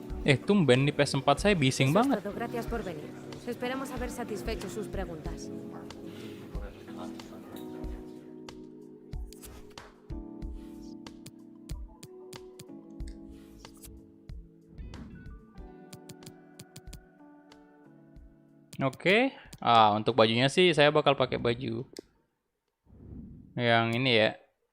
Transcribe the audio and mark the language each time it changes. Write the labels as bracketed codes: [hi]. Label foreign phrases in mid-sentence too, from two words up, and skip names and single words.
[id] Tumben di PS4 saya bising [es] Eso es [id] banget. [es] todo. Gracias por venir. Esperamos haber satisfecho sus preguntas. [id] Oke. Untuk bajunya sih saya bakal pakai baju yang ini ya.